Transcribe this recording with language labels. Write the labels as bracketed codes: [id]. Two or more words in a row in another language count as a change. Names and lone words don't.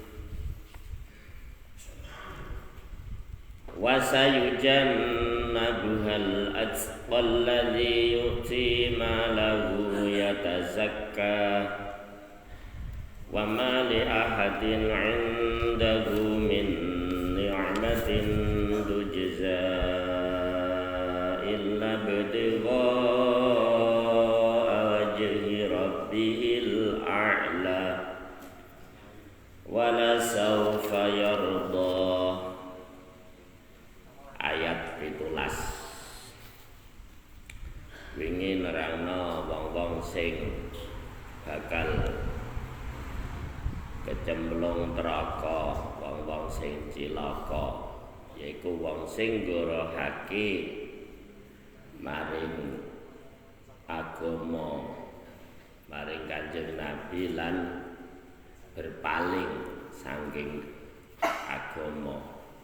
[ar] وسيجنبها الأتقى الذي يؤتي ماله يتزكى وما لأحد عنده من نعمة تجزى إلا ابتغاء وجه ربه الأعلى ولسوف يرضى. [jv] Ayat 17. Wingi nerangno wong-wong sing bakal kecemplung neraka, wong-wong sing cilaka, yaiku wong sing ngorohake maring agama, maring Kanjeng Nabi lan berpaling saking agama.